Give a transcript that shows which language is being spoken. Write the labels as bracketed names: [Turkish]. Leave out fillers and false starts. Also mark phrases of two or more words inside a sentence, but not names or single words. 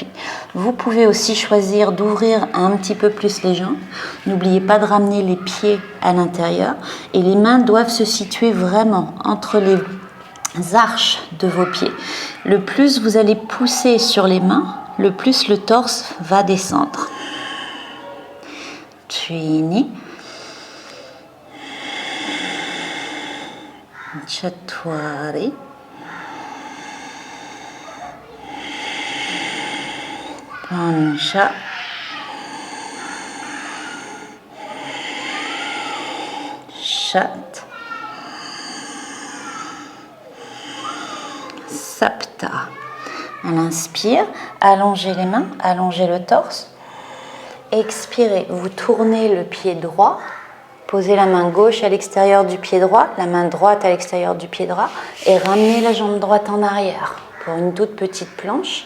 [French] Vous pouvez aussi choisir d'ouvrir un petit peu plus les jambes. N'oubliez pas de ramener les pieds à l'intérieur et les mains doivent se situer vraiment entre les arches de vos pieds. Le plus vous allez pousser sur les mains, le plus le torse va descendre. [Sanskrit] त्रीणि चत्वारि. [French] Pancha. Chat. Sapta. À l'inspire, allongez les mains, allongez le torse. Expirez, vous tournez le pied droit. Posez la main gauche à l'extérieur du pied droit, la main droite à l'extérieur du pied droit et ramenez la jambe droite en arrière pour une toute petite planche.